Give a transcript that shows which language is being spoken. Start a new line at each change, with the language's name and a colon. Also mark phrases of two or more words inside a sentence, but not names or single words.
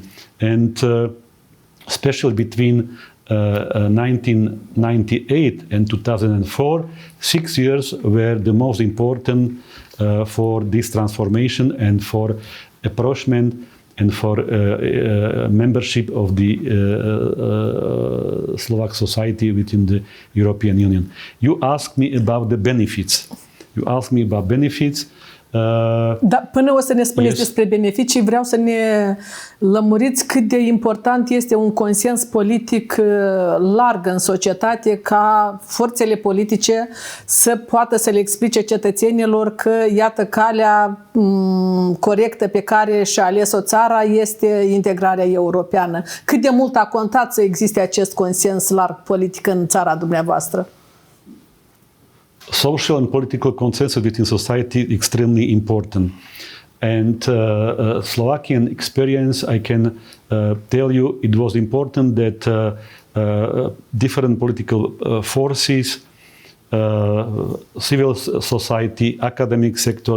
English: And especially between 1998 and 2004, 6 years were the most important for this transformation and for approachment and for membership of the Slovak society within the European Union. You asked me about the benefits.
Romanian: Da, până o să ne spuneți
English: Yes.
Romanian: despre beneficii, vreau să ne lămuriți cât de important este un consens politic larg în societate ca forțele politice să poată să le explice cetățenilor că, iată, calea corectă pe care și-a ales-o țara este integrarea europeană. Cât de mult a contat să existe acest consens larg politic în țara dumneavoastră?
English: Social and political consensus within society is extremely important. And Slovakian experience, I can tell you, it was important that different political forces, civil society, academic sector,